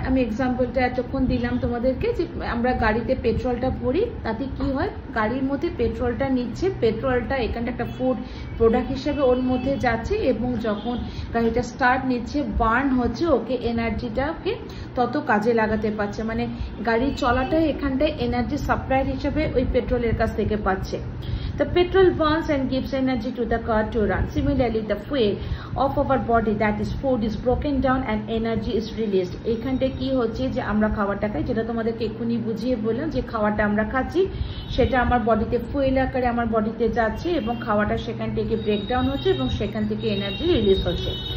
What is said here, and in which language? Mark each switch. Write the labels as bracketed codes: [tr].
[bn] আমি এক্সাম্পলটা এতক্ষণ দিলাম তোমাদেরকে যে আমরা গাড়িতে পেট্রোলটা ভরি, তাতে কি হয়, গাড়ির মধ্যে পেট্রোলটা নিচ্ছে, পেট্রোলটা এখানটা একটা ফুড প্রোডাক্ট হিসেবে ওর মধ্যে যাচ্ছে, এবং যখন গাড়িটা স্টার্ট নিচ্ছে, বার্ন হচ্ছে, ওকে এনার্জিটাকে তত কাজে লাগাতে পারছে, মানে গাড়ি চলাটা এখানটায় এনার্জি সাপ্লাই হিসেবে ওই পেট্রোলের কাছ থেকে পাচ্ছে। [en] The petrol burns and gives energy to the car to run. Similarly, the fuel of our body, that is food, is broken down and energy is released. [bn] এখানটা কি হচ্ছে যে আমরা খাবারটা খাই, যেটা তোমাদেরকে এক্ষুনি বুঝিয়ে বললাম যে খাবারটা আমরা খাচ্ছি সেটা আমার বডিতে ফুয়েল আকারে আমার বডিতে যাচ্ছে, এবং খাওয়াটা সেখান থেকে ব্রেকডাউন হচ্ছে এবং সেখান থেকে এনার্জি রিলিজ হচ্ছে।